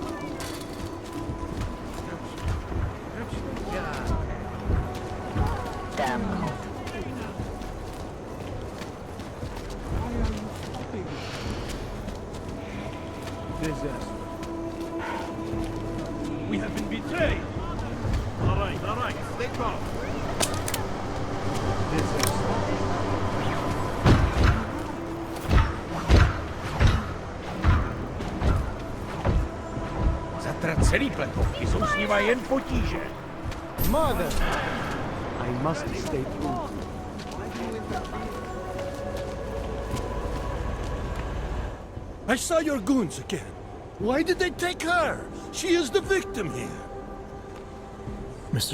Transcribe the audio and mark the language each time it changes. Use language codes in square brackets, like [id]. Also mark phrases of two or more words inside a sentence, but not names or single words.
[en] Disaster. We have been betrayed. All right, stay calm. Disaster. [cs] Zatracený pletovky jsou s nima jen potíže. [en] Mother! I must stay true. I saw your goons again. Why did they take her? She is the victim here. Mr.